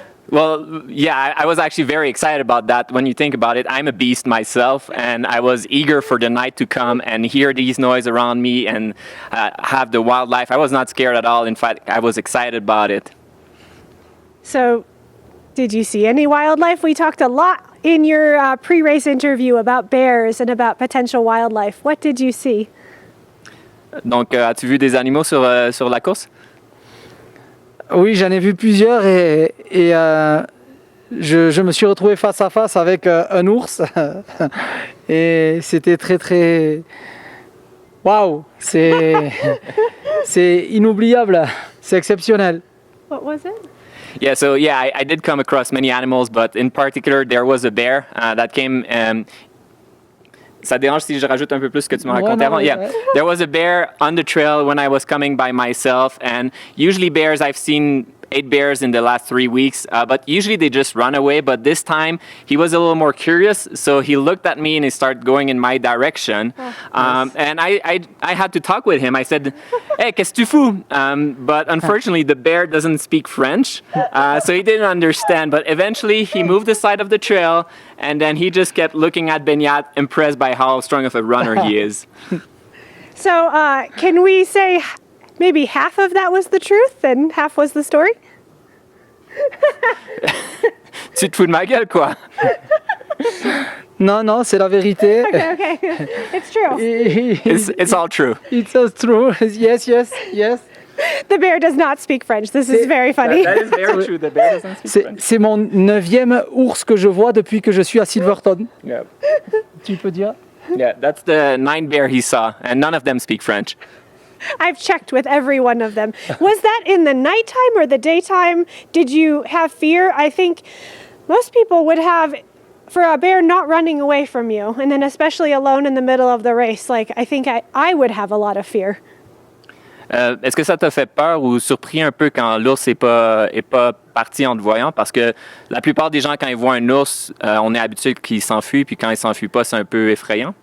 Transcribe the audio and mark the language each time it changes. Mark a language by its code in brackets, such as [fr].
[en] Well, yeah, I was actually very excited about that. When you think about it, I'm a beast myself, and I was eager for the night to come and hear these noise around me and have the wildlife. I was not scared at all. In fact, I was excited about it. So, did you see any wildlife? We talked a lot in your pre-race interview about bears and about potential wildlife. What did you see? [fr] Donc, as-tu vu des animaux sur la course? Oui, j'en ai vu plusieurs et je me suis retrouvé face à face avec un ours et c'était très très... Waouh, c'est inoubliable, c'est exceptionnel. [en] What was it? Yeah, so yeah, I did come across many animals, but in particular, there was a bear that came. [fr] Ça dérange si je rajoute un peu plus ce que tu m'as raconté avant? [en] Yeah, there was a bear on the trail when I was coming by myself, and usually bears, I've seen 8 bears in the last 3 weeks, but usually they just run away. But this time he was a little more curious, so he looked at me and he started going in my direction. And I had to talk with him. I said, "Hey, [fr] qu'est-ce que tu fous?" [en] But unfortunately, the bear doesn't speak French, so he didn't understand. But eventually, he moved the side of the trail, and then he just kept looking at Beñat, impressed by how strong of a runner he is. So, can we say maybe half of that was the truth and half was the story? [fr] Tu te fous de ma gueule, quoi? Non, c'est la vérité. [en] Okay. It's true. It's all true. It's all true. Yes. The bear does not speak French. This is very funny. That is very true. The bear doesn't speak French. [fr] C'est mon 9e ours que je vois depuis que je suis à Silverton. [en] Yeah. [fr] Tu peux dire? [en] Yeah, that's the 9 bear he saw, and none of them speak French. I've checked with every one of them. Was that in the nighttime or the daytime? Did you have fear? I think most people would have, for a bear not running away from you, and then especially alone in the middle of the race, like I think I would have a lot of fear. [fr] Est-ce que ça t'a fait peur ou surpris un peu quand l'ours est pas parti en te voyant? Parce que la plupart des gens, quand ils voient un ours, on est habitué qu'il s'enfuit, puis quand il s'enfuit pas, c'est un peu effrayant.